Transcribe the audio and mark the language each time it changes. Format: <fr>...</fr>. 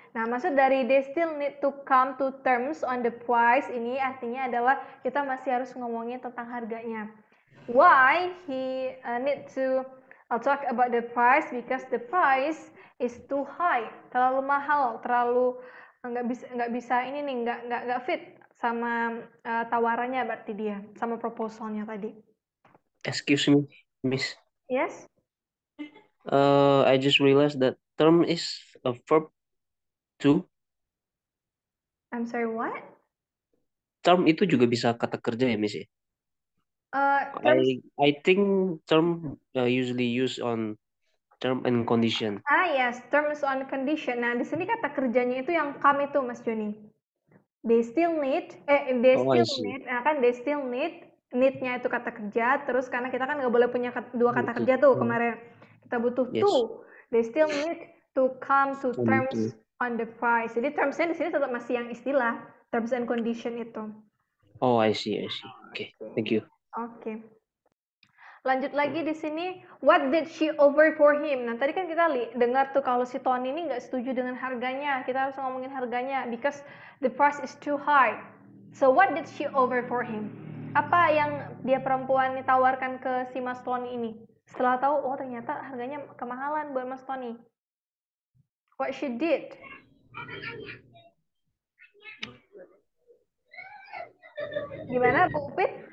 <id>Nah, maksud dari</id> <en>they still need to come to terms on the price</en> <id>ini artinya adalah kita masih harus ngomongin tentang harganya.</id> <en>Why he need to talk about the price? Because the price is too high,</en> <id>terlalu mahal, terlalu nggak bisa ini nih, nggak fit sama tawarannya berarti dia sama proposalnya tadi.</id> <en>Excuse me, Miss. Yes. I just realized that term is a verb too. I'm sorry, what?</en> <id>Term itu juga bisa kata kerja ya, Miss?</id> <en>I think term usually used on term and condition. Yes, terms on condition.</en> <id>Nah, di sini kata kerjanya itu yang come itu,</id> <en>Mas Joni. They still need, they still need</en> <id>need-nya itu kata kerja, terus karena kita kan nggak boleh punya dua kata kerja tuh kemarin. Kita butuh</id> <en>Yes. to. They still need to come to Come terms to. on the price.</en> <id>Jadi terms-nya di sini tetap masih yang istilah terms and condition itu.</id> <en>Oh, I see. Okay, thank you.</en> <id>Oke. Lanjut lagi di sini,</id> <en>what did she offer for him?</en> <id>Nah, tadi kan kita dengar tuh kalau si Tony ini nggak setuju dengan harganya. Kita harus ngomongin harganya</id> <en>because the price is too high. So what did she offer for him?</en> <id>Apa yang dia perempuan ini tawarkan ke si Mas Tony ini? Setelah tahu, oh ternyata harganya kemahalan buat Mas Tony.</id> <en>What she did?</en> <id>Gimana, Bu Upit?</id>